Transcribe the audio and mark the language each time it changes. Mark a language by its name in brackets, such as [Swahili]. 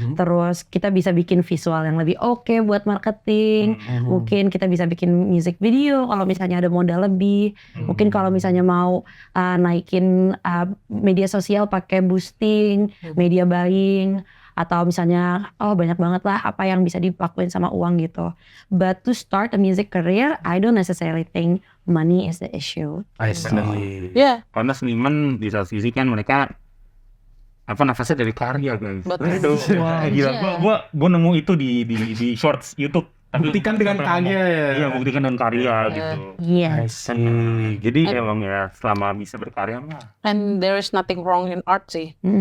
[Indonesian] Terus kita bisa bikin visual yang lebih oke buat marketing. Mungkin kita bisa bikin music video kalau misalnya ada modal lebih. Mungkin kalau misalnya mau naikin media sosial pakai boosting, media buying, atau misalnya banyak banget lah apa yang bisa dilakuin sama uang gitu. [English] But to start a music career, I don't necessarily think money is the issue. I see. Yeah. [Indonesian] Karena seniman di satu sisi kan mereka nafasnya dari karya guys. Betul. Wah, gila. Gua nemu itu di shorts YouTube. Buktikan dengan karya. Iya, buktikan dengan karya gitu. Iya. [English] I see. Jadi [Indonesian] Emang ya selama bisa berkarya mah. [English] And there is nothing wrong in art sih.